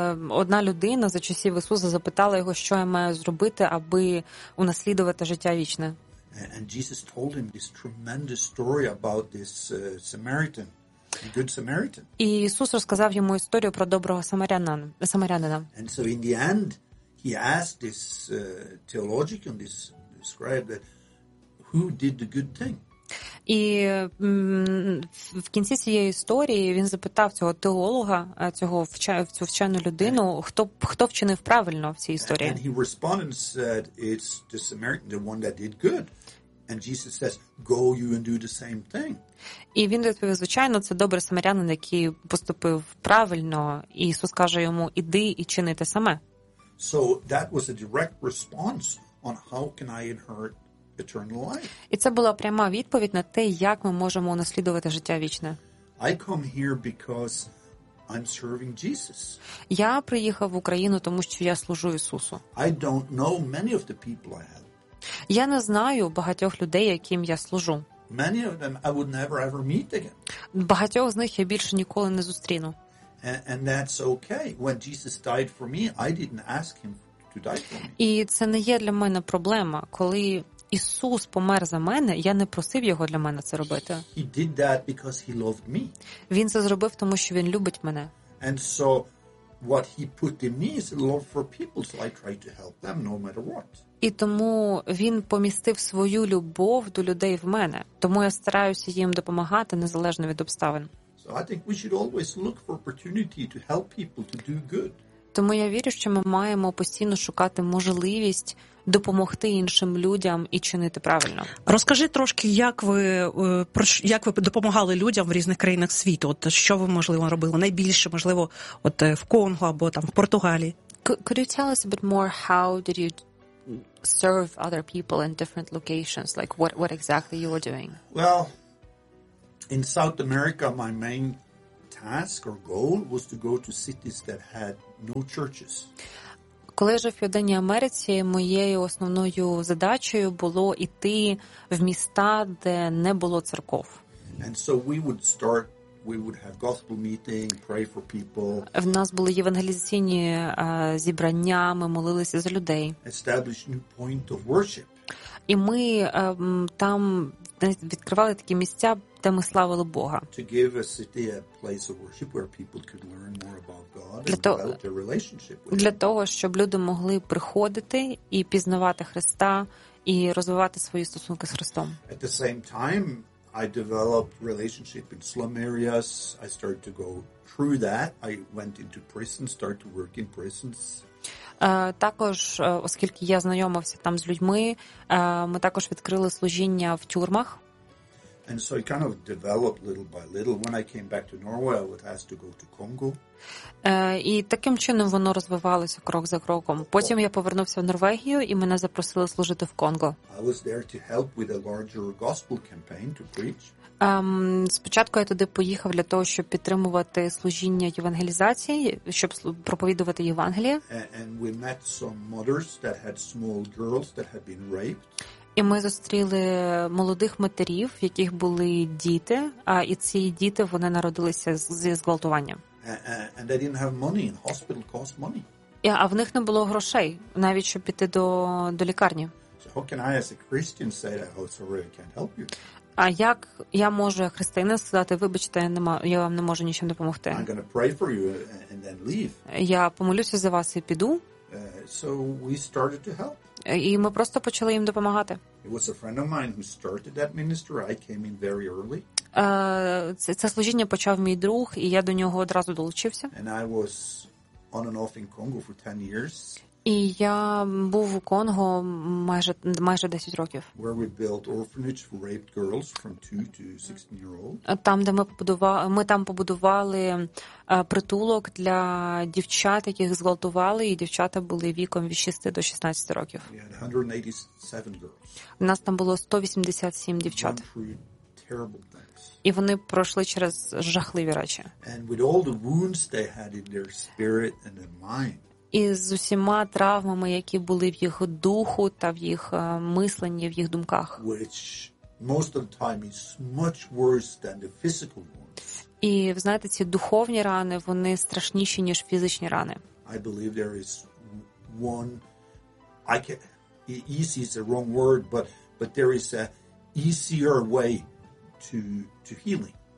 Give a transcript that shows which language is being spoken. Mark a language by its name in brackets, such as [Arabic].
[Ukrainian] Одна людина за часів Ісуса запитала його, що я маю зробити, аби унаслідувати життя вічне. [English] And Jesus told him this tremendous story about this Samaritan. Good Samaritan. [Ukrainian] І Ісус розказав йому історію про доброго самарянина. [English] And so in the end he asked this theologian, this scribe, that who did the good thing? [Ukrainian] І в кінці цієї історії він запитав цього теолога, цю вчену людину, хто вчинив правильно в цій історії. [English] And he responded and said it's the Samaritan, the one that did good. And Jesus says, go you and do the same thing. [Ukrainian] І він відповів, звичайно, це добрий самарянин, який поступив правильно, і Ісус каже йому: "Іди і чини те саме". [English] So that was a direct response on how can I inherit eternal life? [Ukrainian] І це була пряма відповідь на те, як ми можемо унаслідувати життя вічне. [English] I come here because I'm serving Jesus. [Ukrainian] Я приїхав в Україну, тому що я служу Ісусу. [English] I don't know many of the people I have. [Ukrainian] Я не знаю багатьох людей, яким я служу. [English] Many of them I would never ever meet again. [Ukrainian] Багатьох з них я більше ніколи не зустріну. [English] And that's okay. When Jesus died for me, I didn't ask him to die for me. [Ukrainian] І це не є для мене проблема, коли Ісус помер за мене, я не просив його для мене це робити. [English] He did that because he loved me. [Ukrainian] Він це зробив, тому що він любить мене. [English] And so what he put in me is love for people, so I try to help them no matter what. [Ukrainian] І тому він помістив свою любов до людей в мене. Тому я стараюся їм допомагати незалежно від обставин. [English] So I think we should always look for opportunity to help people to do good. [Ukrainian] Тому я вірю, що ми маємо постійно шукати можливість допомогти іншим людям і чинити правильно. Розкажи трошки, як ви допомагали людям в різних країнах світу? От що ви, можливо, робили найбільше, можливо, от в Конго або там в Португалії? [English] Could you tell us a bit more how did you serve other people in different locations, like what exactly you were doing? Well, in South America, my main task or goal was to go to cities that had no churches. [Ukrainian] Коли жив в Південній Америці, моєю основною задачею було йти в міста, де не було церков. [English] And so we would have gospel meeting, pray for people. [Ukrainian] В нас були євангелізаційні зібрання, ми молилися за людей. [English] Establish new point of worship. [Ukrainian] І ми там відкривали такі місця, де ми славили Бога. [English] To give a city a place of worship where people could learn more about God and develop their relationship with him. [Ukrainian] Для того, щоб люди могли приходити і пізнавати Христа і розвивати свої стосунки з Христом. [English] At the same time, I developed relationship in slum areas. I started to go through that. I went into prison, started to work in prisons. [Ukrainian] Також, оскільки я знайомився там з людьми, ми також відкрили служіння в тюрмах. [English] And so it kind of developed little by little. When I came back to Norway, I was asked to go to Congo. [Ukrainian] І таким чином воно розвивалося крок за кроком. Потім я повернувся в Норвегію, і мене запросили служити в Конго. [English] I was there to help with a larger gospel campaign to preach. [Ukrainian] Спочатку я туди поїхав для того, щоб підтримувати служіння євангелізації, щоб проповідувати Євангеліє. [English] And we met some mothers that had small girls that had been raped. [Ukrainian] І ми зустріли молодих матерів, в яких були діти, а і ці діти, вони народилися зі зґвалтуванням. [English] And they didn't have money. Hospital cost money. [Ukrainian] А в них не було грошей, навіть щоб піти до лікарні. [English] So how can I as a Christian say that, oh, sorry, I can't help you? [Ukrainian] А як я можу як християнин сказати, вибачте, я вам не можу нічим допомогти? [English] I'm going to pray for you and then leave. [Ukrainian] Я помолюся за вас і піду. [English] So we started to help. [Ukrainian] І ми просто почали їм допомагати. [English] It was a friend of mine who started that ministry. I came in very early. [Ukrainian] Це служіння почав мій друг, і я до нього одразу долучився. [English] And I was on and off in Congo for 10 years. [Ukrainian] І я був у Конго майже 10 років. [English] Where we built orphanage for raped girls from 2 to 16 year old. [Ukrainian] Там, де ми там побудували притулок для дівчат, яких зґвалтували, і дівчата були віком від 6 до 16 років. [English] We had 187 girls. [Ukrainian] У нас там було 187 дівчат. [English] Terrible things. [Ukrainian] І вони пройшли через жахливі речі. [English] And with all the wounds they had in their spirit and their mind. [Ukrainian] І з усіма травмами, які були в їх духу та в їх мисленні, в їх думках. [English] Which most of the time is much worse than the physical wounds. [Ukrainian] І, знаєте, ці духовні рани, вони страшніші, ніж фізичні рани. [English] I believe there is one, I can, easy is the wrong word, but there is a easier way to healing.